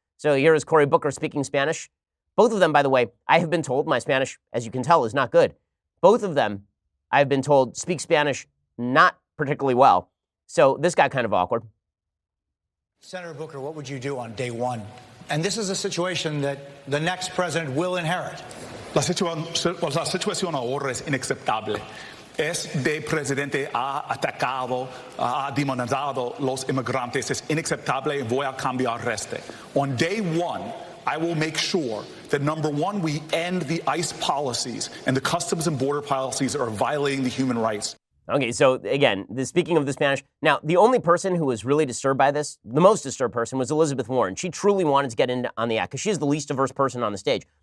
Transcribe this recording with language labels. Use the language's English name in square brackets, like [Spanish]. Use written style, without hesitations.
[English] So here is Cory Booker speaking Spanish. Both of them, by the way, I have been told my Spanish, as you can tell, is not good. Both of them, I have been told, speak Spanish not particularly well. So this got kind of awkward. Senator Booker, what would you do on day one? And this is a situation that the next president will inherit. [Spanish] La situación ahora es inaceptable. Este presidente ha atacado, ha demonizado los inmigrantes. Es inaceptable y voy a cambiar este. [English] On day one, I will make sure that, number one, we end the ICE policies and the customs and border policies that are violating the human rights. Okay, so again, speaking of the Spanish, now the only person who was really disturbed by this, the most disturbed person, was Elizabeth Warren. She truly wanted to get in on the act because she's the least diverse person on the stage.